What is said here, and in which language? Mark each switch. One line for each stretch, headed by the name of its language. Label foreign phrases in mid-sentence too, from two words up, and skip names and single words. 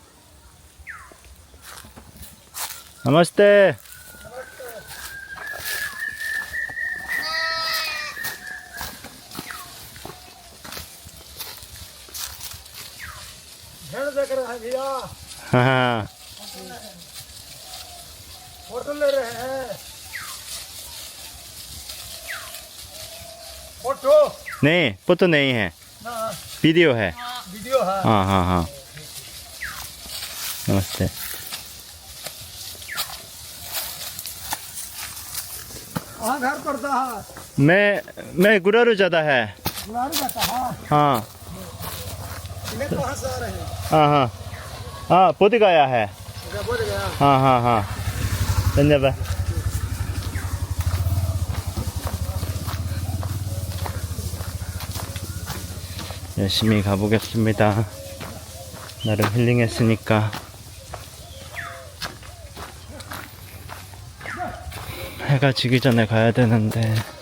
Korean: 나마스테. 하하.
Hindi: फोटो ले रहे हैं फोटो नहीं फोटो नहीं है वीडियो है वीडियो है हाँ हाँ हाँ नमस्ते कहाँ घर पड़ता है मैं गुरारू ज़्यादा है गुरारू जाता है हाँ इन्हें कहाँ से आ रहे हैं हाँ हाँ हाँ बोध गया है अच्छा बोल गया हाँ हाँ हाँ धन्यवाद.
Korean: 열심히 가보겠습니다. 나름 힐링했으니까. 해가 지기 전에 가야 되는데.